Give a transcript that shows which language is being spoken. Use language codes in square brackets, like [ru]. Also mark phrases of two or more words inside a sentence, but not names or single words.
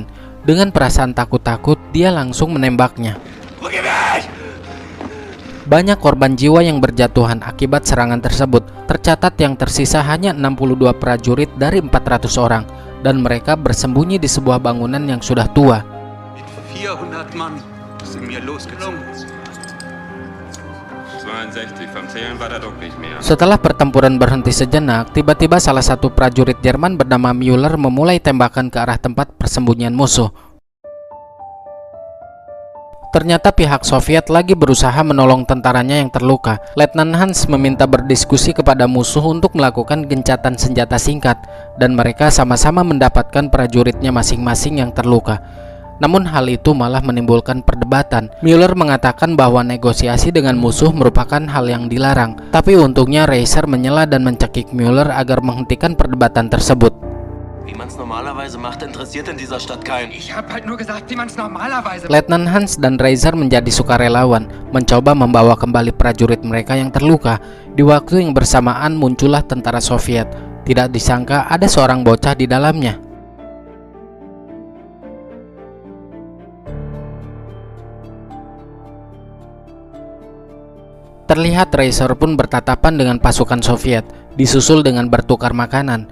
[id] Dengan perasaan takut-takut, dia langsung menembaknya. Banyak korban jiwa yang berjatuhan akibat serangan tersebut. Tercatat yang tersisa hanya 62 prajurit dari 400 orang, dan mereka bersembunyi di sebuah bangunan yang sudah tua. [de] 400 Mann sind mir losgezogen. 62, vom Zählen war das doch nicht mehr. [id] Setelah pertempuran berhenti sejenak, tiba-tiba salah satu prajurit Jerman bernama Müller memulai tembakan ke arah tempat persembunyian musuh. Ternyata pihak Soviet lagi berusaha menolong tentaranya yang terluka. Letnan Hans meminta berdiskusi kepada musuh untuk melakukan gencatan senjata singkat, dan mereka sama-sama mendapatkan prajuritnya masing-masing yang terluka. Namun hal itu malah menimbulkan perdebatan. Müller mengatakan bahwa negosiasi dengan musuh merupakan hal yang dilarang. Tapi untungnya Reiser menyela dan mencekik Müller agar menghentikan perdebatan tersebut. [de] Wie man's normalerweise macht, interessiert in dieser Stadt keinen. Ich hab halt nur gesagt, wie man's normalerweise. [id] Letnan Hans dan Reiser menjadi sukarelawan, mencoba membawa kembali prajurit mereka yang terluka. Di waktu yang bersamaan muncullah tentara Soviet. Tidak disangka ada seorang bocah di dalamnya. Terlihat Reiser pun bertatapan dengan pasukan Soviet, disusul dengan bertukar makanan.